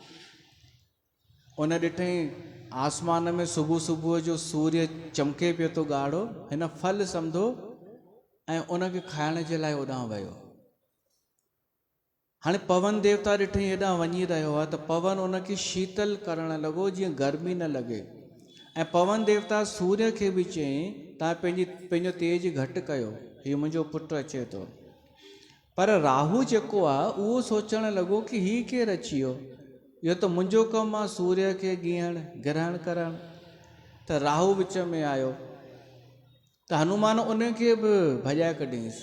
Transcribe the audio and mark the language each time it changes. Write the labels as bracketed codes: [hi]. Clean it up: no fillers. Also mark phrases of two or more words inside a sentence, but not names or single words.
[sd] उन ॾिठई आसमान में सुबुह सुबुह जो सूर्य चमके पियो थो ॻाढ़ो, हिन फल सम्झो ऐं उनखे खाइण जे लाइ होॾां वियो। हाणे पवन देवता ॾिठई हेॾां वञी रहियो आहे, त पवन उनखे शीतल करणु लॻो जीअं गर्मी न लॻे। ऐं पवन देवता सूर्य खे बि चयईं तव्हां पंहिंजो तेज घटि कयो, हीउ मुंहिंजो पुटु अचे थो। पर राहु जेको आहे उहो सोचणु लॻो कि हीउ केरु अची वियो, इहो त मुंहिंजो कमु आहे सूर्य खे ॻीहण ग्रहण करणु। त राहु विच में आयो, त हनुमान उनखे बि भॼाए कढींसि।